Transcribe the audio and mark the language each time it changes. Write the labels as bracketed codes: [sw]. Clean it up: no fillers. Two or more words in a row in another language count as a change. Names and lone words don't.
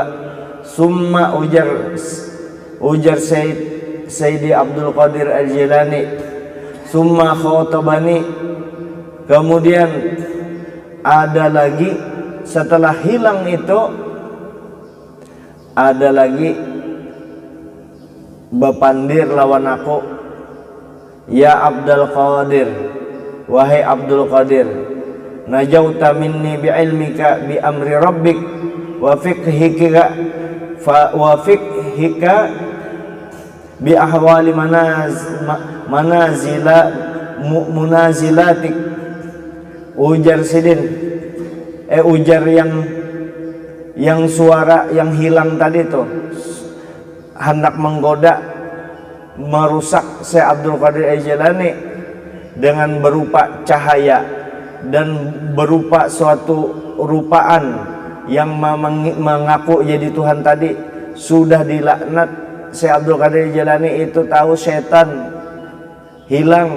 [bjn] Summa ujar Sayyidi Abdul Qadir Al-Jilani, [ar] ثم خاطبني, [bjn] kemudian ada lagi setelah hilang itu, ada lagi bepandir lawan aku, ya Abdul Qadir, [ar] wahai Abdul Qadir, نجوت مني بعلمك بأمر ربك وفقهك بأحوال منازلاتك. [bjn] Ujar sidin, ujar yang suara yang hilang tadi tuh hendak menggoda, merusak Syekh Abdul Qadir Al-Jilani dengan berupa cahaya dan berupa suatu rupaan yang mengaku jadi Tuhan tadi. Sudah dilaknat Syekh Abdul Qadir Al-Jilani itu, tahu setan, hilang.